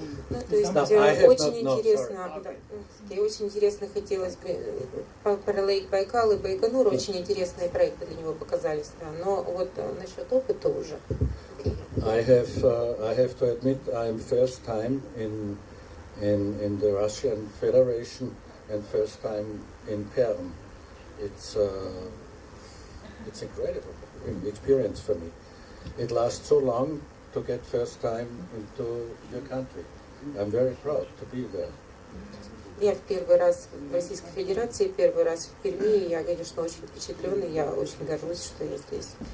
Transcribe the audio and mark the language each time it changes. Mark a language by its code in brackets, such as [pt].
[ru] Ну, то есть очень интересно, и очень интересно хотелось бы про Лейк Байкал и Байконур, очень интересные проекты для него показались, да. Но вот насчет опыта уже. [en] I have to admit I'm first time in the Russian Federation and first time in Perm. It's incredible experience for me. It lasts so long to get first time into your country. I'm very proud to be there. [ru] Я в первый раз в Российской Федерации, первый раз в Перми, и я, конечно, очень впечатлен, и я очень горжусь, что я здесь.